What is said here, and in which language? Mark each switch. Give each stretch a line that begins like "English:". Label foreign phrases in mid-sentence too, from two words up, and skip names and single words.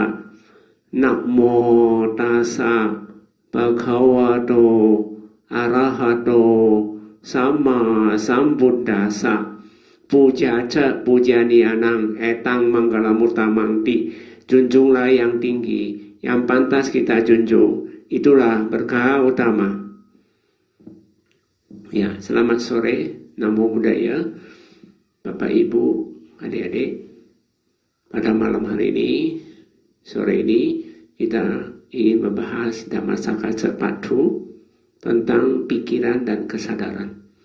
Pali: Namo tassa bhagavato arahato samma sambuddhassa. Puja ca pujanianang etang manggalamurtamangti.
Indonesian: Junjunglah yang tinggi, yang pantas kita junjung. Itulah berkah utama. Ya, selamat sore,
Pali: Namo Buddhaya,
Indonesian: Bapak Ibu, adik-adik. Pada malam hari ini, sore ini, kita ingin membahas Dhammasaka Cepatu tentang pikiran dan kesadaran.